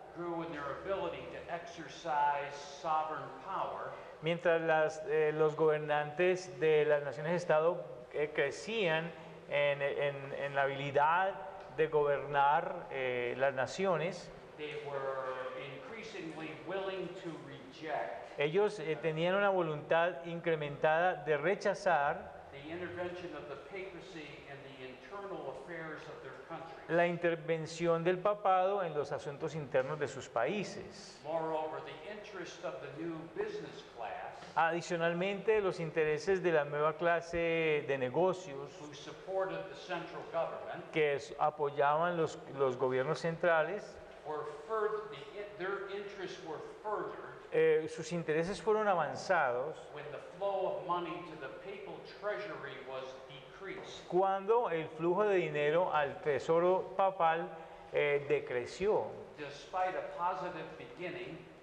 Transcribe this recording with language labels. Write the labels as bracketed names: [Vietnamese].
[English] grew in their ability to exercise sovereign power, [Spanish] mientras los gobernantes de las naciones Estado crecían en la habilidad de gobernar las naciones, [English] they were increasingly willing to reject [Spanish] ellos tenían una voluntad incrementada de rechazar [English] the intervention of the papacy in the internal affairs of their country. [Spanish] la intervención del papado en los asuntos internos de sus países. [English] Moreover, the interest of the new business class, [Spanish] Adicionalmente, los intereses de la nueva clase de negocios [English] who supported the central government, [Spanish] apoyaban los gobiernos centrales, [English] were their interests were furthered [Spanish] sus intereses fueron avanzados [English] when the flow of money to the papal treasury was decreased. [Spanish] cuando el flujo de dinero al tesoro papal decreció, [English] Despite a positive beginning,